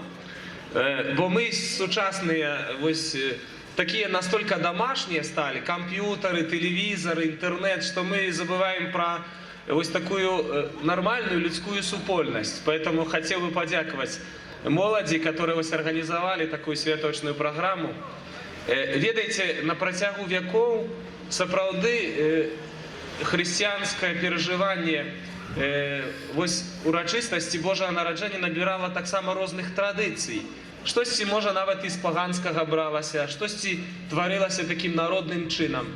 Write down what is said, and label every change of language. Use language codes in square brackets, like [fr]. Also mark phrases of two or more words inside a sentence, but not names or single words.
[ru] Бо мы сучасные такие настолько домашние стали, компьютеры, телевизоры, интернет, что мы забываем про такую нормальную людскую супольность. Поэтому хотел бы [be] подяковать моладзі, [ru] которые организовали такую святочную программу. [be] Ведаеце, на працягу веков сапраўды хрысціянскае перажыванне урачыстасці Божага нараджэння набірала таксама розных традыцый. Штосьці, можа, нават і з паганскага бралася, штосьці тварылася такім народным чынам.